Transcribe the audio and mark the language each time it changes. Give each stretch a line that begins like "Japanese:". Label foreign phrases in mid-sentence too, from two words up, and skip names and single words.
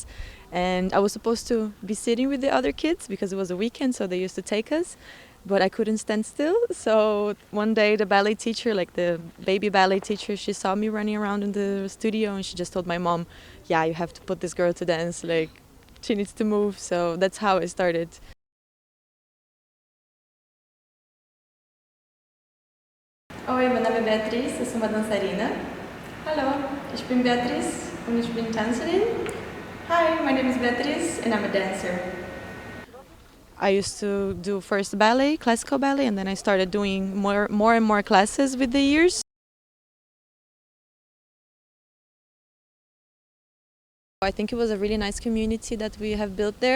English: And I was supposed to be sitting with the other kids because it was a weekend, so they used to take us. But I couldn't stand still. So one day, the ballet teacher, like the baby ballet teacher, she saw me running around in the studio, and she just told my mom, "Yeah, you have to put this girl to dance. Like, she needs to move." So that's how it started.
Portuguese: Oi, meu nome é Beatriz, eu sou uma dançarina.
German: Hallo, ich bin Beatriz und ich bin Tänzerin.
English: Hi, my name is Beatriz and I'm a dancer. I used to do first ballet, classical ballet, and then I started doing more and more classes with the years. I think it was a really nice community that we have built there.